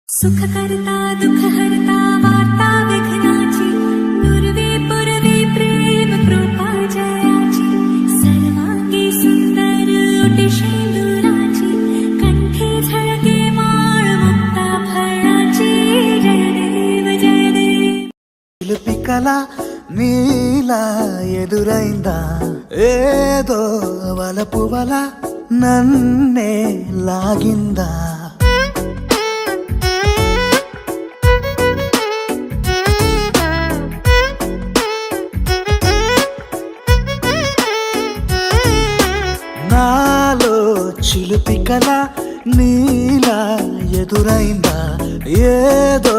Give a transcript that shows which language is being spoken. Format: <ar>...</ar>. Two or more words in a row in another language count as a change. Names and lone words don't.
<mr>सुखकर्ता दुःखहर्ता वार्ता विघ्नाची पूर्वे पूर्वे प्रेम कृपा जयाची सर्वांगी सुंदर ओटी शेंदुराची कंठे झळके माळ मुक्ता फळाची जय देव जय देव</mr> <te>పిలపికల నీలా ఎదురైందా ఏదో వలపు వల నన్నే లాగిందా నాలో చిలుపికల నీలా ఎదురైందా ఏదో</te>